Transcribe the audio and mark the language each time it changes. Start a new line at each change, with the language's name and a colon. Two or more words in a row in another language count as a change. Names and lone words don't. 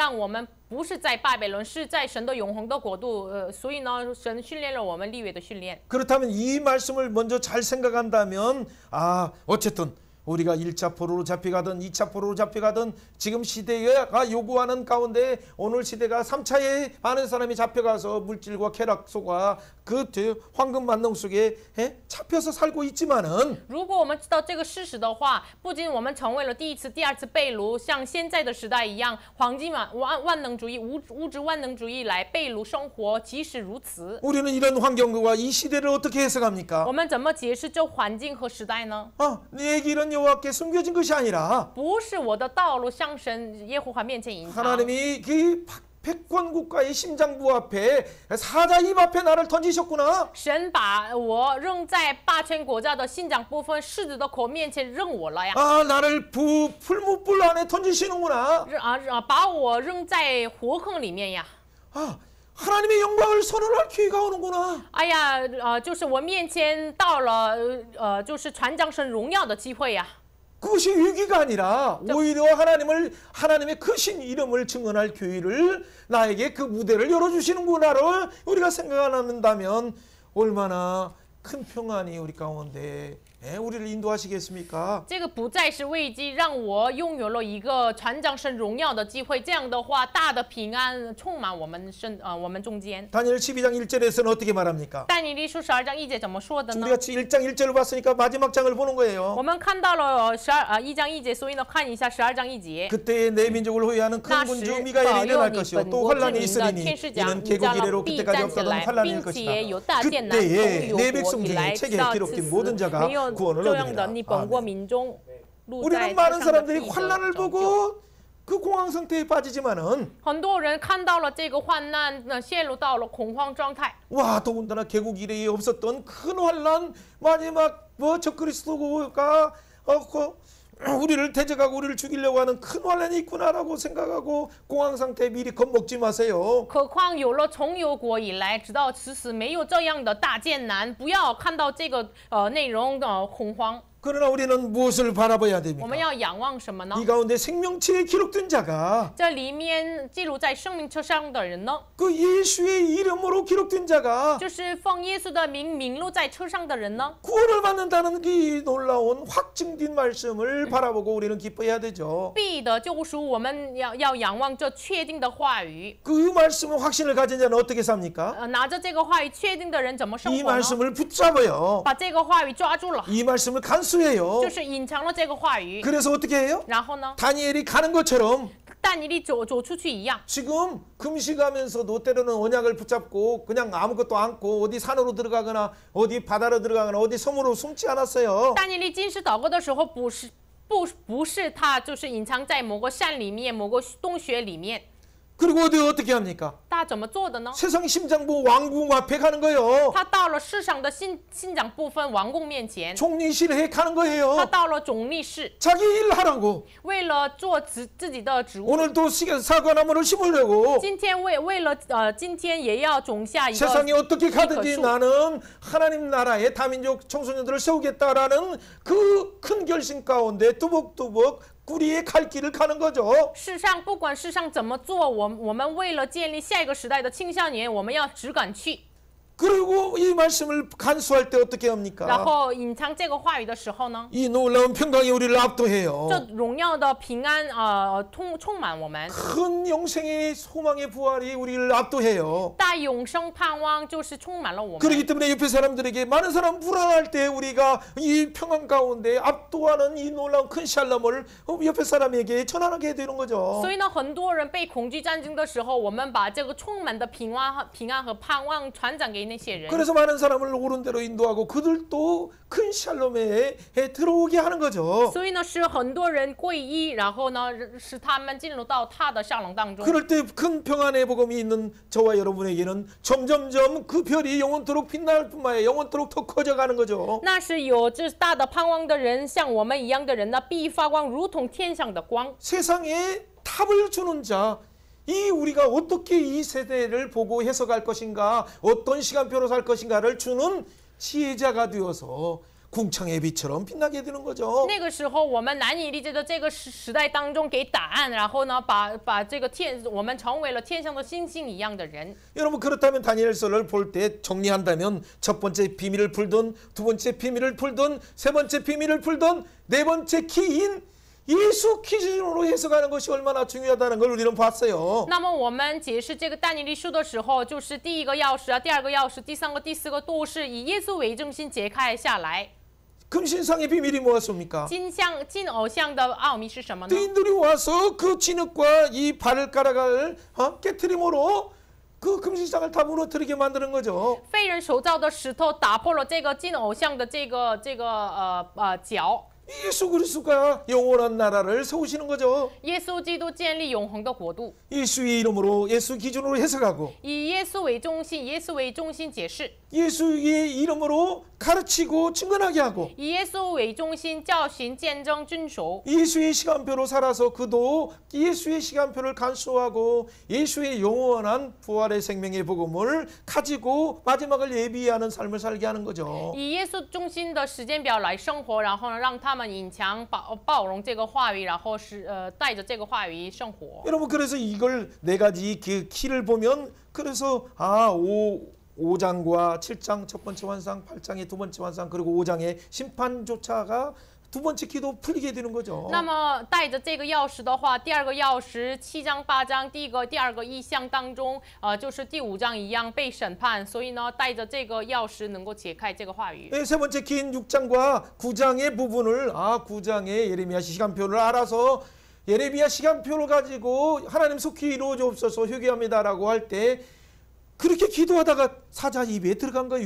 Chinese: 让我们不是在巴比伦，是在神的永恒的国度。所以呢，神训练了我们立约的训练。
Korean: 그렇다면 이 말씀을 먼저 잘 생각한다면 어쨌든 우리가 1차 포로로 잡혀가든 2차 포로로 잡혀가든 지금 시대가 요구하는 가운데 오늘 시대가 3차에 많은 사람이 잡혀가서 물질과 쾌락 속과 그 황금 만능 속에 잡혀서 살고 있지만은
Chinese: 如果我们知道这个事实的话，不仅我们成为了第一次、第二次被掳，像现在的时代一样，黄金万能主义、物质万能主义来被掳生活。即使如此，
Korean: 우리는 이런 환경과 이 시대를 어떻게 해석합니까?
Chinese: 我们怎么解释这环境和时代呢？
Korean: 내 길은 여호와께 숨겨진 것이 아니라
Chinese: 不是我的道路向神耶和华面前隐藏。
Korean: 하나님이 그 패권 국가의 심장부 앞에 사자 입 앞에 나를 던지셨구나.
Chinese: 神把我扔在霸权国家的信长部分狮子的口面前扔我了呀！
Korean: 나를 풀무불 안에 던지시는구나.
Chinese: 把我扔在火坑里面呀！
Korean: 하나님의 영광을 선언할 기회가 오는구나.
Chinese: 哎呀，就是我面前到了就是传讲神荣耀的机会呀！
Korean: 그것이 위기가 아니라 오히려 하나님의 크신 이름을 증언할 기회를 나에게 그 무대를 열어주시는구나를 우리가 생각한다면 얼마나 큰 평안이 우리 가운데 우리를 인도하시겠습니까?
Chinese: 这个不再是危机，让我拥有了一个传讲神荣耀的机会。这样的话，大的平安充满我们中间。
Korean: 다니엘 12장 1절에서는 어떻게 말합니까?
Chinese: 但以理书12章1节怎么说的呢？
Korean: 우리가 1장 1절을 봤으니까 마지막 장을 보는 거예요.
Chinese: 我们看到了1章1节，所以呢，看一下12章1节。
Korean: 그때 내 민족을 호위하는 큰 군주 미가엘이 일어날 것이요 또 환란이 있으리니 이는 개국 이래로 그때까지 없었던 환란일 것이다. 그때에 내 백성 중에 책에 기록된 모든 자가 구원을 얻으리라. 우리는 많은 사람들이 환란을 보고 그 공황 상태에 빠지지만은
Chinese: 很多人看到了这个患难，陷入到了恐慌状态。
Korean: 와 더군다나 개국 이래에 없었던 큰 환란 마지막 적그리스도가 우리를 대적하고 우리를 죽이려고 하는 큰 환란이 있구나라고 생각하고 공황 상태에 미리 겁먹지 마세요.
Chinese: 何况有了从有国以来，直到此时没有这样的大艰难，不要看到这个内容恐慌。
Korean: 그러나 우리는 무엇을 바라봐야
Chinese: 我
Korean: 됩니까?
Chinese: 们要仰望什么呢？
Korean: 이 가운데 생명체에 기록된 자가
Chinese: 这里面记录在生命册上的人呢，
Korean: 그 예수의 이름으로 기록된 자가
Chinese: 就是奉耶稣的名名录在册上的人呢，
Korean: 구원을 받는다는 이 놀라운 확증된 말씀을 바라보고 우리는 기뻐해야 되죠.
Chinese: 必的救赎。我们要仰望这确定的话语。
Korean: 그 말씀의 확신을 가진 자는 어떻게 삽니까?
Chinese: 拿着这个话语确定的人怎么生
Korean: 이
Chinese: 活呢？
Korean: 말씀을 붙잡아요.
Chinese: 把这个话语抓住了，
Korean: 이 말씀을 간수해요.
Chinese: 就是隐藏了这个话语。
Korean: 그래서 어떻게 해요?
Chinese: 然后呢，
Korean: 다니엘이 가는 것처럼
Chinese: 但以理走出去一样。
Korean: 지금 금식하면서도 때로는 언약을 붙잡고 그냥 아무것도 않고 어디 산으로 들어가거나 어디 바다로 들어가거나 어디 섬으로 숨지 않았어요.
Chinese: 但以理禁食祷告的时候，不是他就是隐藏在某个山里面、某个洞穴里面。
Korean: 그리고 어떻게 합니까?
Chinese: 他怎么做的呢？
Korean: 세상 심장부 왕궁 앞에 가는 거예요.
Chinese: 他到了世上的信长部分王公面前，
Korean: 총리실에 가는
Chinese: 他
Korean: 거예요.
Chinese: 到了总理室，
Korean: 자기 일 하라고.
Chinese: 为了做自己的职务。
Korean: 오늘도 사과나무를 심으려고.
Chinese: 今天为了今天也要种下一个
Korean: 세상에 어떻게 가든지
Chinese: 一棵树。
Korean: 나는 하나님 나라의 다민족 청소년들을 세우겠다라는 그 큰 결심 가운데 뚜벅뚜벅 꾸리에 갈 길을 가는 거죠.
Chinese: 世上不管世上怎么做，我们为了建立下一个时代的青少年，我们要只敢去。
Korean: 그리고 이 말씀을 간수할 때 어떻게
Chinese: 然
Korean: 합니까?
Chinese: 后隐藏这个话语的时候呢，
Korean: 이 놀라운 평강이 우리를 압도해요.
Chinese: 这荣耀的平安充满我们，
Korean: 큰 영생의 소망의 부활이 우리를 압도해요.
Chinese: 大永生盼望就是充满了我们。
Korean: 그렇기 때문에 옆에 사람들에게 많은 사람 불안할 때 우리가 이 평안 가운데 압도하는 이 놀라운 큰 샬롬을 옆에 사람에게 전하게 되는 거죠.
Chinese: 所以呢，很多人被恐惧战争的时候，我们把这个充满的平安和盼望传讲给那些人。
Korean: 그래서 많은 사람을 옳은 대로 인도하고 그들도 큰 샬롬에 들어오게 하는 거죠.
Chinese: 所以呢，使很多人皈依，然后呢，使他们进入到他的笑容当中。
Korean: 그럴 때 큰 평안의 복음이 있는 저와 여러분에게는 점점점 그 별이 영원토록 빛날 뿐만 아니라 영원토록 더 커져가는 거죠.
Chinese: 那是有这大的盼望的人，像我们一样的人呢，必发光，如同天上的光。
Korean: 세상에 답을 주는 자, 이 우리가 어떻게 이 세대를 보고 해석할 것인가, 어떤 시간표로 살 것인가를 주는 지혜자가 되어서 궁창의 빛처럼 빛나게 되는 거죠.
Chinese: 那个时候，我们难以理解的这个时代当中给答案，然后呢，把这个我们成为了天上的星星一样的人。
Korean: 여러분 그렇다면 다니엘서를 볼 때 정리한다면 첫 번째 비밀을 풀든 두 번째 비밀을 풀든 세 번째 비밀을 풀든 네 번째 키인 예수 기준으로 해석하는 것이 얼마나 중요하다는 걸 우리는 봤어요.
Chinese: 那么我们解释这个但以理书的时候，就是第一个钥匙啊，第二个钥匙，第三个、第四个都是以耶稣为中心解开下来。
Korean: 금신상의 비밀이 뭐였습니까?
Chinese: 金偶像的奥秘是什么呢？
Korean: 인들이 와서 그 진흙과 이 발가락을 깨트림으로 그 금신상을 다 무너뜨리게 만드는 거죠.
Chinese: 非人手造的石头打破了这个金偶像的脚。
Korean: 예수 그리스도가 영원한 나라를 세우시는 거죠.
Chinese: 耶稣基督建立永恒的国度，
Korean: 예수의 이름으로 예수 기준으로 해석하고
Chinese: 以耶稣为中心，耶稣为中心解释，
Korean: 예수의 이름으로 가르치고 증언하게 하고
Chinese: 以耶稣为中心教训、见证、遵守。
Korean: 예수의 시간표로 살아서 그도 예수의 시간표를 간수하고 예수의 영원한 부활의 생명의 복음을 가지고 마지막을 예비하는 삶을 살게 하는 거죠.
Chinese: 以耶稣中心的时间表来生活，然后呢，让他们隐藏、包容这个话语，然后带着这个话语生活。
Korean: 여러분 그래서 이걸 네 가지 그 키를 보면 그래서 5장과 7장 첫 번째 환상, 8장의 두 번째 환상 그리고 5장의 심판조차가 두 번째 기도 풀리게 되는 거죠.
Chinese: 那么带着这个钥匙的话，第二个钥匙7章8章，第二个意象当中，就是第5章一样被审判，所以呢，带着这个钥匙能够解开这个话语。
Korean: 세 번째 긴 6장과 9장의 부분을 9장의 예레미야 시간표를 알아서 예레미야 시간표를 가지고 하나님 속히 이루어 주옵소서 회개합니다라고 할 때 그렇게 기도하다가 사자 입에 들어간 거예요.